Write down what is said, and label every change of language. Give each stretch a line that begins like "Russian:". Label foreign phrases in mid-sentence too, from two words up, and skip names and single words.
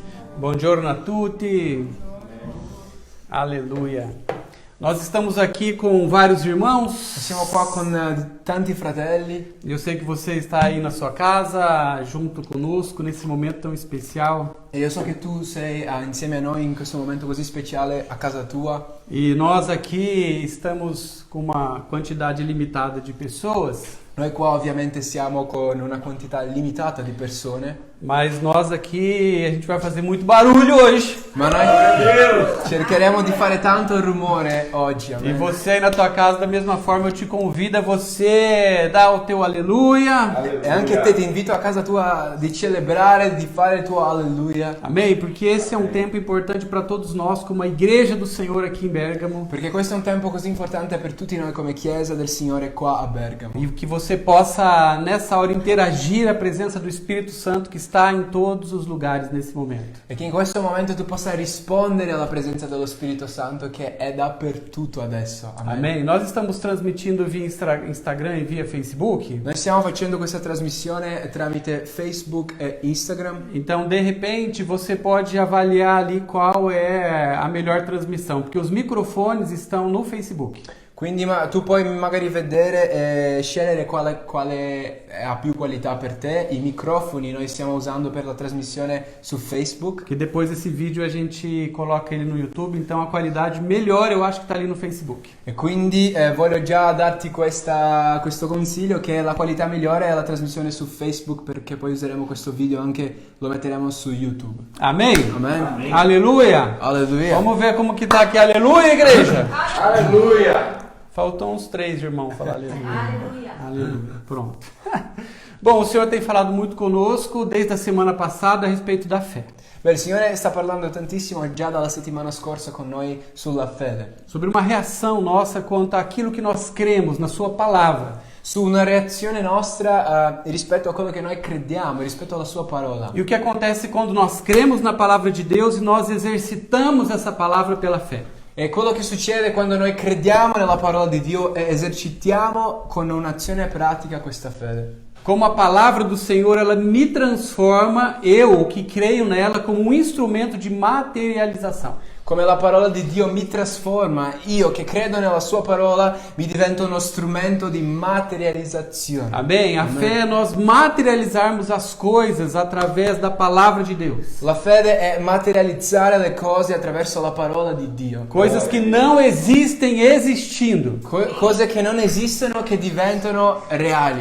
Italian: Buongiorno a tutti.
Portuguese: Aleluia. Nós estamos aqui com vários irmãos.
Italian: Siamo qua con tanti fratelli.
Portuguese: Eu sei que você está aí na sua casa, junto conosco, nesse momento tão especial.
Italian: E io so che tu sei insieme a noi in questo momento così speciale a casa tua.
Portuguese: E nós aqui estamos com uma quantidade limitada de pessoas.
Italian: Noi qua ovviamente siamo con una quantità limitata di persone.
Portuguese: Mas nós aqui, a gente vai fazer muito barulho hoje.
Italian: Ma noi cercheremo di fare tanto rumore oggi.
Portuguese: E você aí na tua casa, da mesma forma, eu te convido a você dar o teu aleluia.
Italian: E anche te ti invito a casa tua di celebrare, di fare il tuo alleluia.
Portuguese: Amém? Porque esse é um tempo importante para todos nós, como a igreja do Senhor aqui em Bergamo.
Italian: Perché questo è un tempo così importante per tutti noi come chiesa del Signore qua a Bergamo.
Portuguese: E que você possa, nessa hora, interagir a presença do Espírito Santo que está em todos os lugares nesse momento.
Italian: E che in questo momento tu possa rispondere alla presenza dello Spirito Santo che è dappertutto adesso. Amen.
Portuguese: Amém? Nós estamos transmitindo via Instagram e via Facebook.
Italian: Noi stiamo facendo questa trasmissione tramite Facebook e Instagram.
Portuguese: Então, de repente, você pode avaliar ali qual é a melhor transmissão, porque os microfones estão no Facebook.
Italian: Quindi tu puoi magari vedere e scegliere quale ha più qualità per te. I microfoni noi stiamo usando per la trasmissione su Facebook.
Portuguese: Que depois esse vídeo a gente coloca ele no YouTube, então a qualidade melhor eu acho que está ali no Facebook.
Italian: E quindi voglio già darti questo consiglio che la qualità migliore è la trasmissione su Facebook, perché poi useremo questo video anche, lo metteremo su YouTube.
Portuguese: Amém?
Italian: Amen.
Portuguese: Aleluia!
Italian: Alleluia.
Portuguese: Vamos ver como que tá aqui. Aleluia, igreja! Aleluia! Faltam uns 3 irmãos falar aleluia. Aleluia. Aleluia. Pronto. Bom, o Senhor tem falado muito conosco desde a semana passada a respeito da fé.
Italian: Beh, il Signore sta parlando tantissimo già dalla settimana scorsa con noi sulla fede.
Portuguese: Sobre uma reação nossa quanto àquilo que nós cremos na sua palavra.
Italian: Su una reazione nostra rispetto a quello che noi crediamo, rispetto alla sua parola.
Portuguese: E o que acontece quando nós cremos na palavra de Deus e nós exercitamos essa palavra pela fé.
Italian: E quello che succede quando noi crediamo nella parola di Dio e esercitiamo con un'azione pratica questa fede.
Portuguese: Como a palavra do Senhor, ela me transforma, eu que creio nela, como um instrumento de materialização.
Italian: Come la parola di Dio mi trasforma, io che credo nella sua parola mi divento uno strumento di materializzazione.
Portuguese: Amém? A fé é nós materializarmos as coisas através da palavra de Deus.
Italian: La fede è materializzare le cose attraverso la parola di Dio.
Portuguese: Coisas que não existem existindo.
Italian: Cose che non esistono che diventano reali.